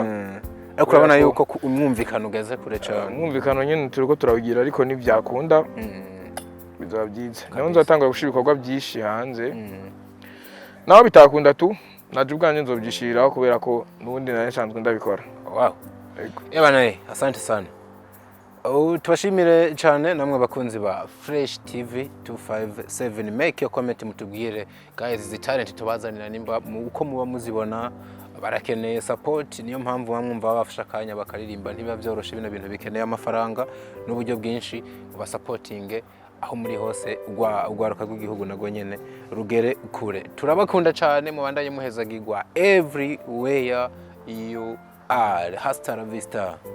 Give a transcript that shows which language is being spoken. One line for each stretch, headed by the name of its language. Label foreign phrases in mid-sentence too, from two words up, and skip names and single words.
Rundi: Ariko urabona yuko umwumvikano ugeze kure cyane. Umwumvikano nyine turiko turawugira, ariko ntibyakunda bizaba byiza. Naho nzatangura gushira ibikorwa byinshi hanze. Naho bitakunda tu naje ubwanje nzobyishiriraho kubera ko nubundi nari nsanzwe ndabikora.
Swahili: Wow. Bana asante sana.
Rundi: Tubashimire cyane namwe bakunzi ba Fresh TV 257.
English: Make your comment
Rundi: mutubwire guys,
English: the talent
Rundi: tubazanira nimba uko muba muzibona barakeneye support. Niyo mpamvu bamwumva bafasha kanya bakaririmba, ntibiba byoroshe bino bintu bikeneye amafaranga n'uburyo bwinshi. Uba supporting aho muri hose ugwaruka rw'igihugu nago nyene rugere kure. Turabakunda cyane, mubandanye muhezagirwa
English: everywhere you are.
Spanish: Hasta la vista.